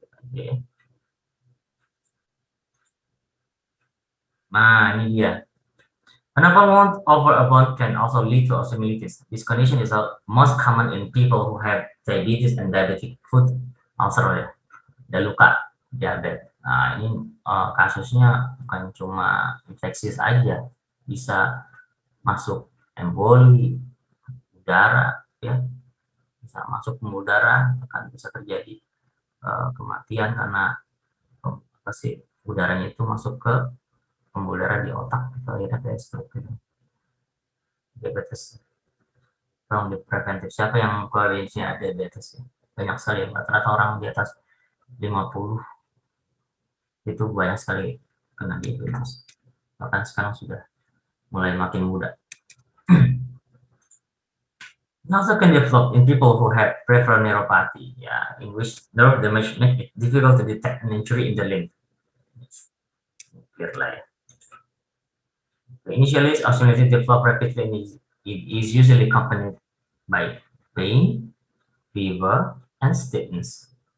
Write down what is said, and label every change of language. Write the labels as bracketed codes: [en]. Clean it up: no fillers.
[id] Oke. Nah, ini dia. [en] Another overabund can also lead to osteomyelitis. This condition is most common in people who have diabetes and diabetic foot ulcer ya. [id] Ada luka diabetes. Nah, ini kasusnya bukan cuma infeksi saja, bisa masuk emboli udara ya, bisa masuk pembuluh darah, akan bisa terjadi kematian karena apa sih, udaranya itu masuk ke pembuluh darah di otak atau ya kayak stroke gitu. Diabetes tolong dipreventif. Siapa yang koalisinya ada diabetes ya? Banyak sekali, rata-rata orang di atas 50 itu banyak sekali kena diabetes, bahkan sekarang sudah mulai makin muda. [en] It also can develop in people who have peripheral neuropathy, in which nerve damage make it difficult to detect an injury in the limb. Initially, osteomyelitis develop rapidly and it is usually accompanied by pain, fever, and stiffness.